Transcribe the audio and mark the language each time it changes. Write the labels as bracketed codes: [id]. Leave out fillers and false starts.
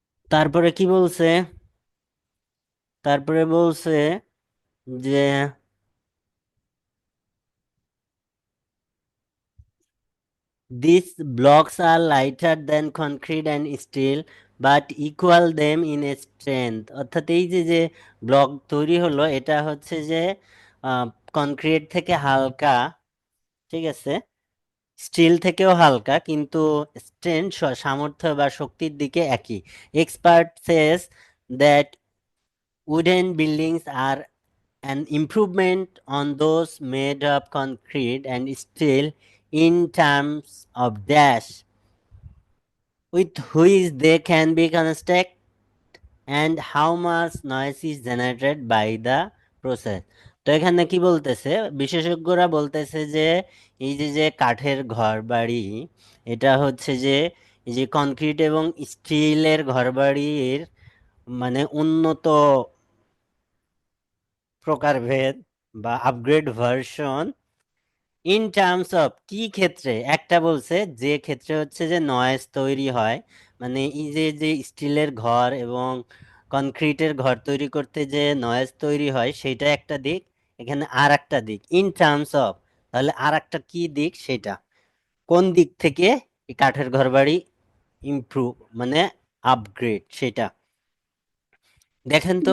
[bn] তারপরে কি বলছে, তারপরে বলছে যে [en] this blocks are lighter than concrete and steel but equal them in a strength, [bn] অর্থাৎ এই যে যে ব্লক তৈরি হলো, এটা হচ্ছে যে কনক্রিট থেকে হালকা, ঠিক আছে, স্টিল থেকেও হালকা, কিন্তু স্ট্রেংথ সামর্থ্য বা শক্তির দিকে একই। [en] Expert says that wooden buildings are an improvement on those made of concrete and steel in terms of dash with which they can be constructed and how much noise is generated by the process। [bn] তো এখানে কি বলতেছে, বিশেষজ্ঞরা বলতেছে যে এই যে যে কাঠের ঘর বাড়ি, এটা হচ্ছে যে এই যে কনক্রিট এবং স্টিলের ঘর বাড়ির মানে উন্নত প্রকারভেদ বা upgrade version, [en] in terms of [bn] কি ক্ষেত্রে, একটা বলছে যে ক্ষেত্রে হচ্ছে যে নয়েজ তৈরি হয়, মানে এই যে যে স্টিলের ঘর এবং কনক্রিটের ঘর তৈরি করতে যে নয়েজ তৈরি হয়, সেটা একটা দিক, এখানে আর একটা দিক ইন টার্মস অফ, তাহলে আর একটা কি দিক, সেটা কোন দিক থেকে এই কাঠের ঘর বাড়ি ইমপ্রুভ মানে আপগ্রেড, সেটা দেখেন তো